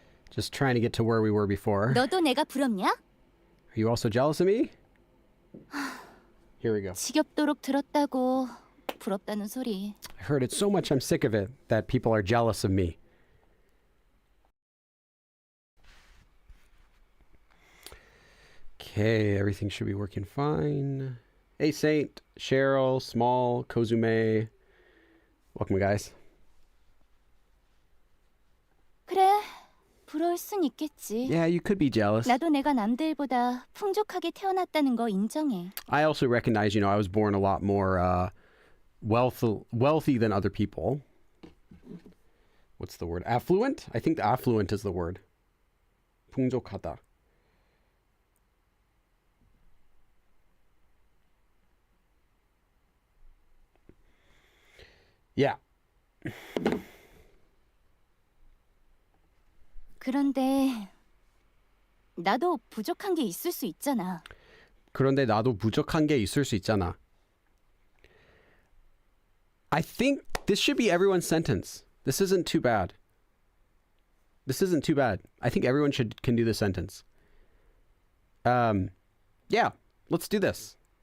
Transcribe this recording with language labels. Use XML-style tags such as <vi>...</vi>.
<en>Just trying to get to where we were before.</en> <ko>너도 내가 부럽냐?</ko> <en>Are you also jealous of me? Here we go.</en> <ko>지겹도록 들었다고 부럽다는 소리.</ko> <en>I heard it so much I'm sick of it that people are jealous of me. Okay, everything should be working fine. Hey Saint, Cheryl, Small, Kozume. Welcome guys.</en> <ko>그래, 부러울 순 있겠지.</ko> <en>Yeah, you could be jealous.</en> <ko>나도 내가 남들보다 풍족하게 태어났다는 거 인정해.</ko> <en>I also recognize, I was born a lot more wealthy than other people. What's the word? Affluent? I think affluent is the word.</en> <ko>풍족하다.</ko> <en>Yeah.</en> <ko>그런데 나도 부족한 게 있을 수 있잖아. 그런데 나도 부족한 게 있을 수 있잖아.</ko> <en>I think this should be everyone's sentence. This isn't too bad. This isn't too bad. I think everyone can do this sentence. Yeah, let's do this.</en>